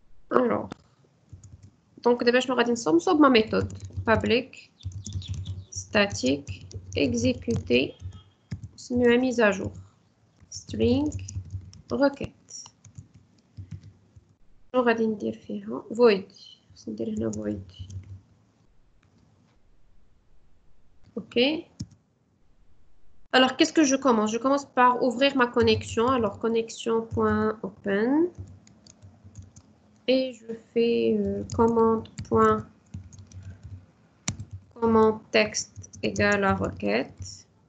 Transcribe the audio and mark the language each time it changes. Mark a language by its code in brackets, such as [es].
[fr] Alors, donc d'abord je [ar] غادي نصوب [fr] ma méthode public static exécuter [ar] نسميوها [fr] mise à jour string requête. [ar] غادي ندير فيها void. ندير هنا void. OK. [fr] Alors, qu'est-ce que je commence? Je commence par ouvrir ma connexion. Alors, connexion.open. Et je fais commande texte égale à requête.